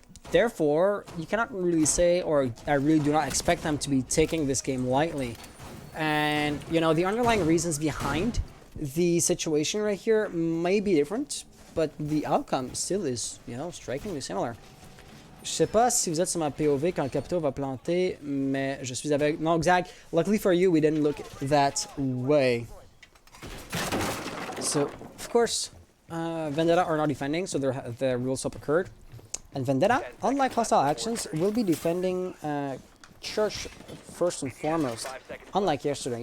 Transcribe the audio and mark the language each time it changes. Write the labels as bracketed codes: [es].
[en] Therefore, you cannot really say, or I really do not expect them to be taking this game lightly. And, you know, the underlying reasons behind the situation right here may be different, but the outcome still is, you know, strikingly similar. [fr] Je sais pas si vous êtes sur ma POV quand le capito va planter, mais je suis avec... [en] Non, Zach, luckily for you, we didn't look that way. So, of course, Vendetta are not defending, so the rule swap occurred. And Vendetta, unlike hostile actions, will be defending Church first and foremost. Unlike yesterday.